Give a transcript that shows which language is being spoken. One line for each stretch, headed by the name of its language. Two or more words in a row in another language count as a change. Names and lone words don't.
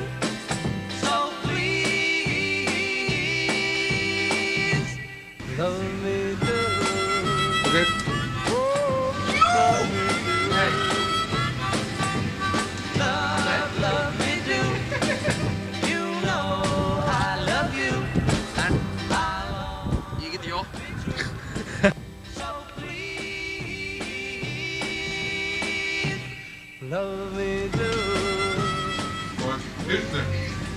English: So please, love me do. Okay. Love me do.
Icelandic: Nei,
English: Love, love me do. You know I love you. And I'll
Icelandic: ég geti jótt.
English: So please, love me do.
Icelandic: Hvað er pilsner?